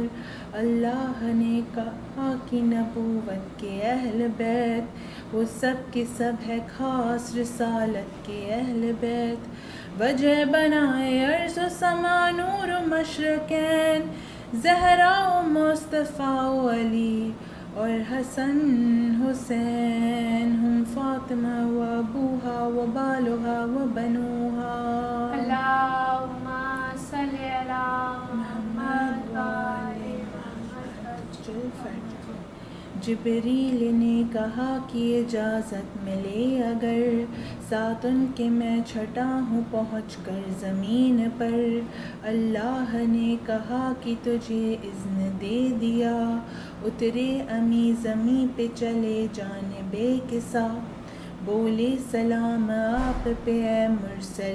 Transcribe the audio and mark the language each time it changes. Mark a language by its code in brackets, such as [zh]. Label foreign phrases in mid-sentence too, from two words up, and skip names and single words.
[ur] اللہ نے کہا کہ نبوت کے اہل بیت، وہ سب کے سب ہے خاص رسالت کے اہل بیت، وجہ بنائے ارض و سما نور و مشرقین، زہرا و مصطفیٰ و علی اور حسن حسین، [ar] ہم فاطمہ و ابوہا و بالہا و بنوہا۔ اللہم صلی علی محمد وآل محمد۔ [ur] جبریل نے کہا کہ اجازت ملے اگر، ساتھ ان کے میں چھٹا ہوں پہنچ کر زمین پر، اللہ نے کہا کہ تجھے اذن دے دیا، اترے امی زمیں پہ چلے جانب کسا، بولے سلام آپ پہ اے